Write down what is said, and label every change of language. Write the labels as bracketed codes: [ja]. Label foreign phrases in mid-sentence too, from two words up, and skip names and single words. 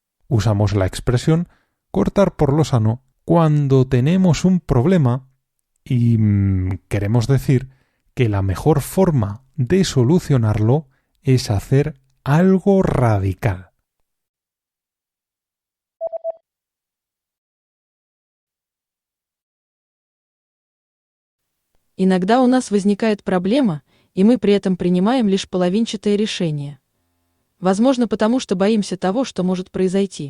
[es] Usamos la expresión cortar por lo sano cuando tenemos un problema y queremos decir que la mejor forma de solucionarlo es hacer algo radical. [ru] Иногда у нас возникает проблема, и мы при этом принимаем лишь половинчатое решение. Возможно, потому что боимся того, что может произойти.